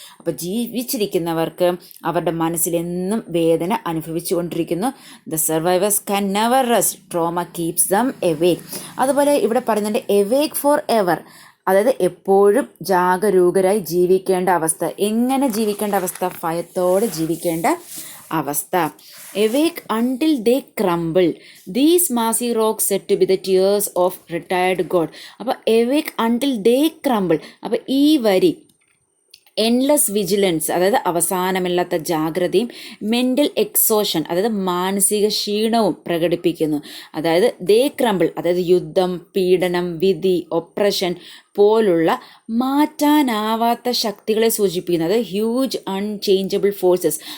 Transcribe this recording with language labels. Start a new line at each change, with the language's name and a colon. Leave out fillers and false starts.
Malayalam: അപ്പോൾ ജീവിച്ചിരിക്കുന്നവർക്ക് അവരുടെ മനസ്സിലെന്നും വേദന അനുഭവിച്ചു കൊണ്ടിരിക്കുന്നു.
English: The survivors can never rest, trauma keeps them awake.
Malayalam: അതുപോലെ ഇവിടെ പറയുന്നുണ്ട്
English: awake for ever,
Malayalam: അതായത് എപ്പോഴും ജാഗരൂകരായി ജീവിക്കേണ്ട അവസ്ഥ. എങ്ങനെ ജീവിക്കേണ്ട അവസ്ഥ? ഭയത്തോടെ ജീവിക്കേണ്ട അവസ്ഥ.
English: Awake until they crumble. These massive rocks said to be the tears of retired God.
Malayalam: അപ്പോൾ
English: awake until they crumble.
Malayalam: അപ്പോൾ ഈ വരി എൻലെസ് വിജിലൻസ്, അതായത് അവസാനമില്ലാത്ത ജാഗ്രതയും മെൻ്റൽ എക്സോഷൻ, അതായത് മാനസിക ക്ഷീണവും പ്രകടിപ്പിക്കുന്നു. അതായത്
English: they crumble,
Malayalam: അതായത് യുദ്ധം, പീഡനം, വിധി, ഒപ്രഷൻ പോലുള്ള മാറ്റാനാവാത്ത ശക്തികളെ സൂചിപ്പിക്കുന്നത്
English: Huge unchangeable forces.